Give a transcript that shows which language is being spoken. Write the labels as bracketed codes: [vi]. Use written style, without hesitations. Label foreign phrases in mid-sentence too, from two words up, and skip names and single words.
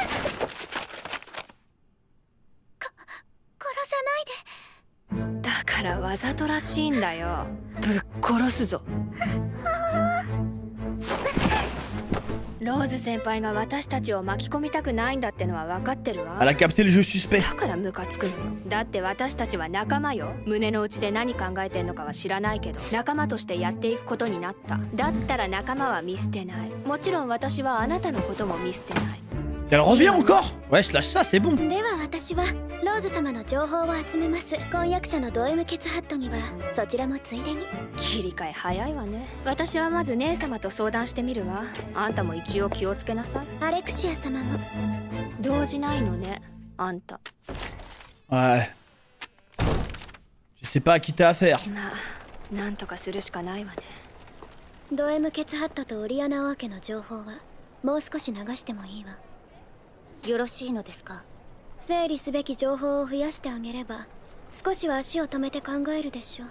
[ja] 殺さないで。だからわざとらしいんだよ。ぶっ殺すぞ。ローズ先輩が私たちを巻き込みたくないんだってのは分かってるわ。 [fr] Elle a capté le jeu suspect. [ja] だからムカつくのよ。だって私たちは仲間よ。胸の内で何考えてんのかは知らないけど、仲間としてやっていくことになった。だったら仲間は見捨てない。もちろん私はあなたのことも見捨てない。 [fr] Elle revient encore? Ouais, je lâche ça, c'est bon. [ja] では私はローズ様の情報を集めます。婚約者のド M ケツハットにはそちらもついでに。切り替え早いわね。私はまず姉様と相談してみるわ。あんたも一応気をつけなさい。アレクシア様も動じないのね、あんた。 [fr] Ouais. Je sais pas à qui t'as affaire. [ja] なんとかするしかないわね。ド M ケツハットとオリアナ王家の情報はもう少し流してもいいわ。よろしいのですか？整理すべき情報を増やしてあげれば少しは足を止めて考えるでしょう。